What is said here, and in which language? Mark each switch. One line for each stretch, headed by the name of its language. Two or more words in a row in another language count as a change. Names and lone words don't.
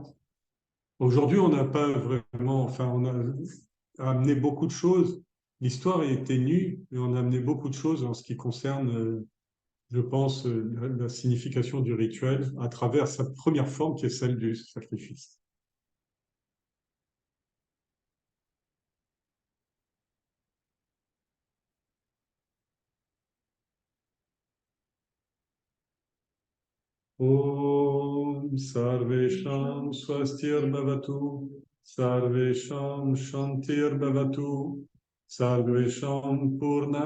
French: Aujourd'hui, on n'a pas vraiment, enfin, on a amené beaucoup de choses. L'histoire était nue, mais on a amené beaucoup de choses en ce qui concerne, je pense, la signification du rituel à travers sa première forme qui est celle du sacrifice.
Sanskrit: ॐ सर्वेषां स्वस्तिर् भवतु सर्वेषां शान्तिर् भवतु सर्वेषां पूर्णम्